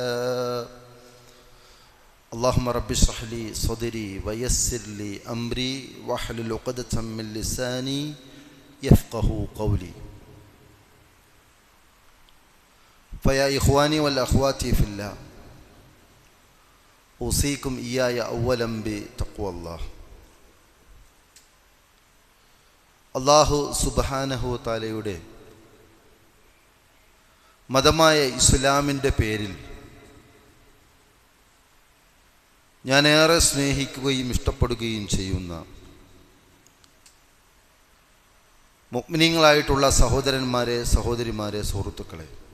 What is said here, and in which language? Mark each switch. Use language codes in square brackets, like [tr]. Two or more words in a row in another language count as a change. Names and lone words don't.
[ar] اللهم رب اشرح لي صدري ويسر لي أمري واحلل عقدة من لساني يفقه قولي فيا إخواني والأخوات في الله أوصيكم إياي أولا بتقوى الله [ml] അല്ലാഹു സുബ്ഹാനഹു തആലയുടെ മതമായ ഇസ്ലാമിൻ്റെ പേരിൽ ഞാനേറെ സ്നേഹിക്കുകയും ഇഷ്ടപ്പെടുകയും ചെയ്യുന്ന മുഅ്മിനീങ്ങളായിട്ടുള്ള സഹോദരന്മാരെ, സഹോദരിമാരെ, സുഹൃത്തുക്കളെ,